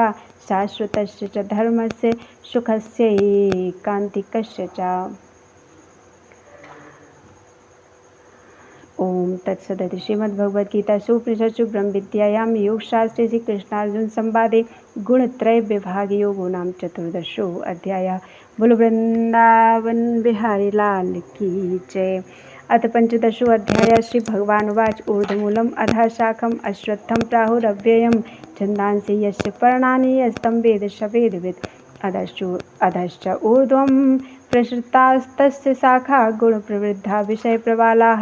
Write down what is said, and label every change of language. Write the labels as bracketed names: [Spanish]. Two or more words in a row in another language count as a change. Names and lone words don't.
[Sanskrit] शाश्वतस्य च धर्मस्य सुखस्यैकान्तिकस्य च। ओम तत्सदिति श्रीमद्भगवद्गीतासु उपनिषत्सु ब्रह्मविद्यायां योगशास्त्रे श्रीकृष्णार्जुनसंवादे गुणत्रयविभागयोगो नाम चतुर्दशो अध्यायः। [Hindi] बोलो वृंदावन बिहारी लाल की जय। [Sanskrit] अथ पंचदशो अध्यायः। श्रीभगवानुवाच ऊर्ध्वमूलम् अधः शाखम् अश्वत्थं प्राहुरव्ययं। छन्दांसि यस्य पर्णानि यस्तं वेद स वेदवित्। अधश्च ऊर्ध्वं प्रसृतास्तस्य शाखा गुणप्रवृद्धा विषयप्रवालाः।